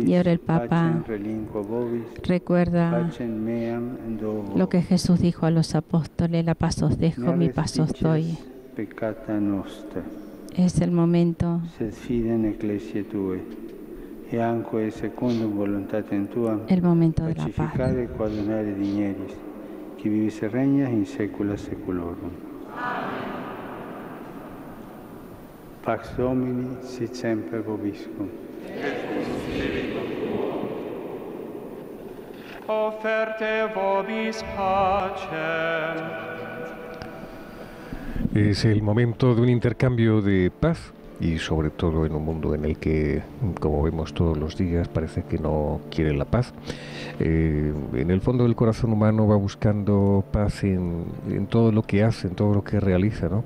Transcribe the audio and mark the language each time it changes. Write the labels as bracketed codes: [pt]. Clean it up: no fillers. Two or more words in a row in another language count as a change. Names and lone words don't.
[es] y ahora el Papa recuerda lo que Jesús dijo a los apóstoles: la paz os dejo, mi paz os doy. Es el momento el momento de la paz. [la] Qui vivis et regnas in saecula saeculorum. Pax Domini sit semper vobiscum. Offerte vobis pacem. [es] Es el momento de un intercambio de paz, y sobre todo en un mundo en el que, como vemos todos los días, parece que no quiere la paz. En el fondo del corazón humano va buscando paz en todo lo que hace, en todo lo que realiza, ¿no?